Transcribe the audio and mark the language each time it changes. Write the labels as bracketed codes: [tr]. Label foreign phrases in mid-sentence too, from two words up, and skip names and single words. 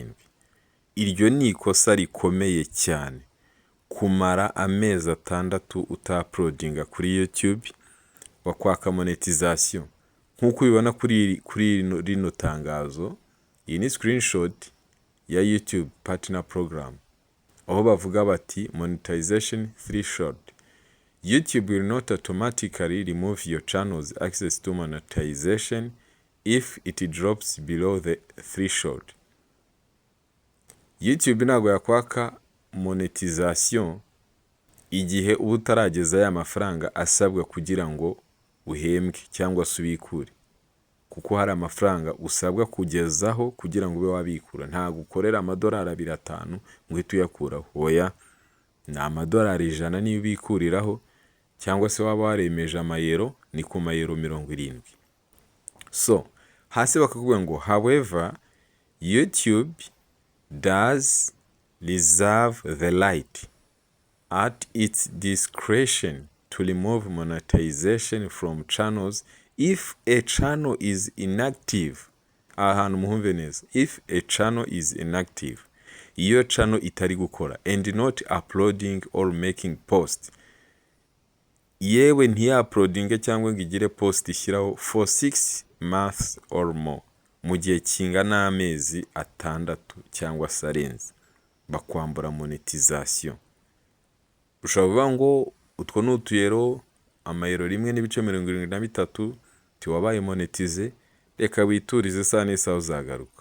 [rw] Iryo ni ikosa rikomeye cyane, kumara amezi 6 utaploadinga kuri YouTube bakwaka monetization. Nkuko ubibona kuri rino tangazo, iyi ni screenshot ya YouTube Partner Program, aho bavuga bati [en] monetization threshold. YouTube will not automatically remove your channel's access to monetization if it drops below the threshold. [rw] YouTube ntabwo yakwaka monetization igihe uba utarageza ya mafaranga asabwa kugira ngo uhembwe cyangwa se ubikure, kuko hari amafaranga usabwa kugezaho kugira ngo ube wabikura. Ntabwo ukorera amadolari 500 ngo uhite uyakuraho, oya, ni amadolari 100 niyo ubikuriraho, cyangwa se waba waremeje amayero ni ku mayero 70. [en] So [rw] hasi bakakubwira ngo [en] however YouTube does reserve the right at its discretion to remove monetization from channels if a channel is inactive. [rw] Ahantu muhumve neza, [en] if a channel is inactive, [rw] iyo channel itari gukora [en] and not uploading or making post, [rw] yewe ntiya-uploading cyangwa ngo igire post ishyiraho [en] for 6 months or more, [rw] mu gihe kingana amezi 6 cyangwa se arenze, bakwambura monetization. Ushobora ngo utwo n'utuyero amayero 1.73 tiwabaye monetize, reka witurize saa n'isaha uzagaruka.